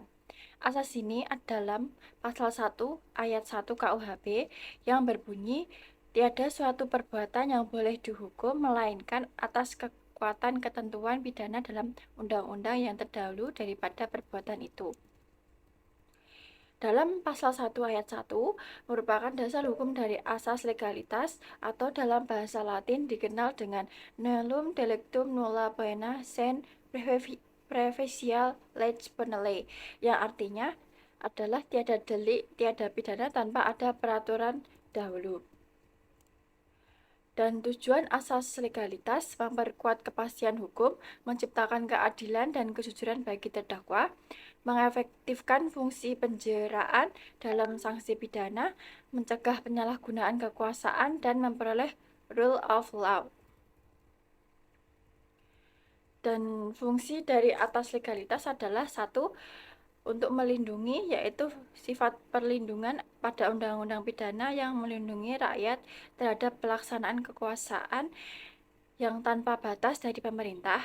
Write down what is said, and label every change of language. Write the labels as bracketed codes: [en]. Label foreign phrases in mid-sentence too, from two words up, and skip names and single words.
[id] Asas ini dalam pasal 1 ayat 1 KUHP yang berbunyi tiada suatu perbuatan yang boleh dihukum melainkan atas kekuatan ketentuan pidana dalam undang-undang yang terdahulu daripada perbuatan itu. Dalam pasal 1 ayat 1 merupakan dasar hukum dari asas legalitas atau dalam bahasa Latin dikenal dengan [la] Nullium delictum nulla poena sine praevisial lege penale, [id] yang artinya adalah tiada delik, tiada pidana tanpa ada peraturan dahulu. Dan tujuan asas legalitas memperkuat kepastian hukum, menciptakan keadilan dan kejujuran bagi terdakwa, mengefektifkan fungsi penjeraan dalam sanksi pidana, mencegah penyalahgunaan kekuasaan, dan memperoleh [en] rule of law. [id] Dan fungsi dari atas legalitas adalah satu, untuk melindungi, yaitu sifat perlindungan pada undang-undang pidana yang melindungi rakyat terhadap pelaksanaan kekuasaan yang tanpa batas dari pemerintah.